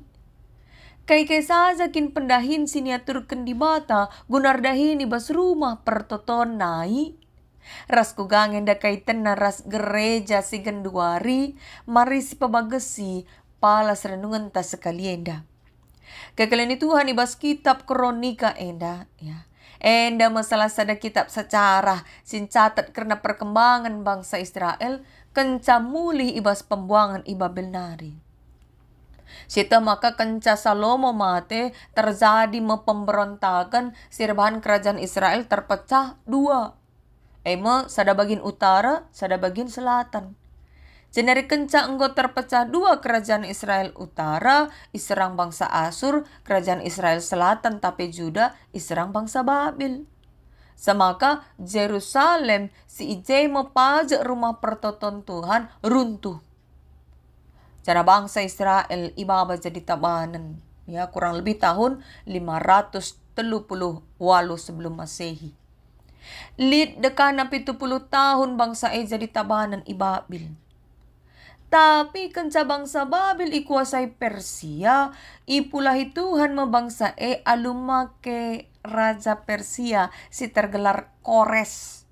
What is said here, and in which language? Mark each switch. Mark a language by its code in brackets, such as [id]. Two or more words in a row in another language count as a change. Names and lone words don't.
[btx] Kay saja kin pendahin siniaturken di bata gunar dahin ibas rumah pertoton nai. Ras kugangen da kaitan na ras gereja si genduari mari si pabagesi palas renungan ta sekalienda. Kekalian Tuhan ibas kitab kronika enda ya. Enda masalah sada kitab secara sin catat karena perkembangan bangsa Israel kenca mulih ibas pembuangan Babel nari. Sita maka kenca Salomo mate terjadi pemberontakan sirbahan kerajaan Israel terpecah dua. Ema sada bagian utara, sada bagian selatan. Jenari kenca enggo terpecah dua kerajaan Israel utara, iserang bangsa Asur, kerajaan Israel selatan tapi Juda, iserang bangsa Babil. Semaka Jerusalem si ije pajak rumah pertoton Tuhan runtuh. Cara bangsa Israel ibaba jadi tabanan. [id] Ya, kurang lebih tahun 538 sebelum Masehi. [btx] Lid dekana 70 tahun bangsa jadi tabanan Babil. Tapi kenca bangsa Babil ikuasai Persia, ipulahi Tuhan mebangsa alumake raja Persia si tergelar Kores.